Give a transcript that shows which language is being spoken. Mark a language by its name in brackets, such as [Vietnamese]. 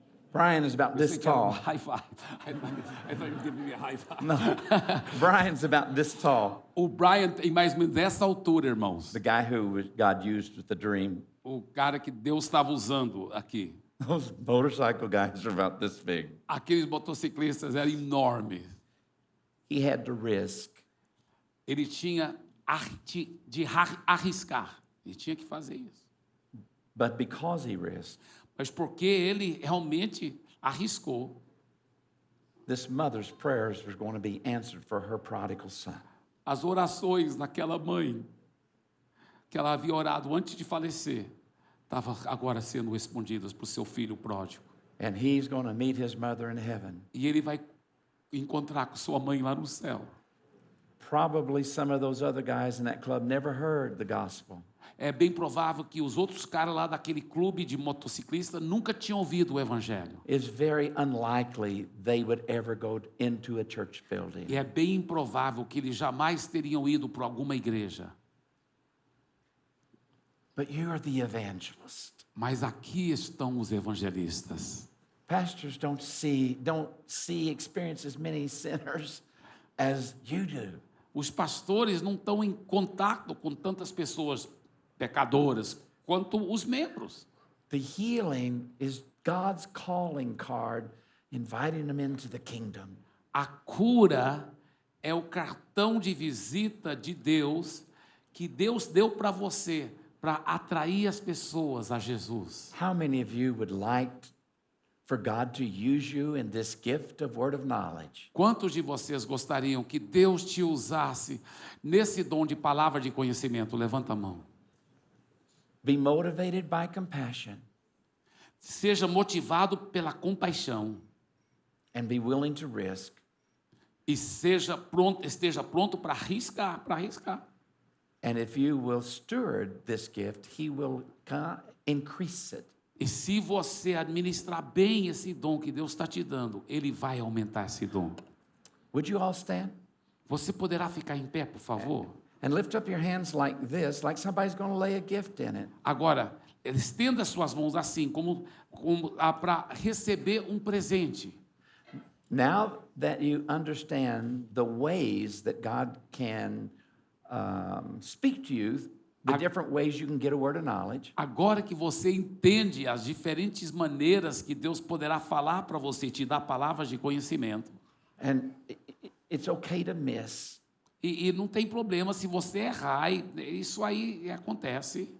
[English] Brian is about this tall. High five. I thought you were giving me a high five. No, Brian's about this tall. [Portuguese] O Brian tem mais ou menos dessa altura, irmãos. [English] The guy who God used with the dream. [Portuguese] O cara que Deus estava usando aqui. [English] Those motorcycle guys are about this big. [Portuguese] Aqueles motociclistas eram enormes. [English] He had to risk. [Portuguese] Ele tinha arte de arriscar. Ele tinha que fazer isso. [English] But because he risked, [Portuguese] Mas porque ele realmente arriscou, [English] this mother's prayers were going to be answered for her prodigal son. [Portuguese] as orações daquela mãe, que ela havia orado antes de falecer, estavam agora sendo respondidas para o seu filho pródigo. [English] And he's going to meet his mother in heaven. [Portuguese] E ele vai encontrar com sua mãe lá no céu. [English] Probably some of those other guys in that club never heard the gospel. [Portuguese] É bem provável que os outros caras lá daquele clube de motociclista nunca tinham ouvido o evangelho. [English] It's very unlikely they would ever go into a church building. [Portuguese] E é bem improvável que eles jamais teriam ido para alguma igreja. [English] But you are the evangelist. [Portuguese] Mas aqui estão os evangelistas. [English] Pastors don't experience as many sinners as you do. [Portuguese] Os pastores não estão em contato com tantas pessoas pecadoras quanto os membros. [English] The healing is God's calling card inviting them into the kingdom. [Portuguese] A cura é o cartão de visita de Deus que Deus deu para você para atrair as pessoas a Jesus. [English] How many of you would like for God to use you in this gift of word of knowledge? [Portuguese] Quantos de vocês gostariam que Deus te usasse nesse dom de palavra de conhecimento? Levanta a mão. [English] Be motivated by compassion [Portuguese] Seja motivado pela compaixão [English] and be willing to risk. [Portuguese] e esteja pronto para arriscar, [English] And if you will steward this gift, he will increase it. [Portuguese] E se você administrar bem esse dom que Deus está te dando, Ele vai aumentar esse dom. [English] Would you all stand? [Portuguese] Você poderá ficar em pé, por favor? [English] And lift up your hands like this, like somebody's going to lay a gift in it. [Portuguese] Agora, estenda suas mãos assim, como para receber um presente. [English] Now that you understand the ways that God can speak to you, the different ways you can get a word of knowledge, [Portuguese] Agora que você entende as diferentes maneiras que Deus poderá falar para você, te dar palavras de conhecimento. [English] and it's okay to miss. [Portuguese] E não tem problema se você errar, isso aí acontece.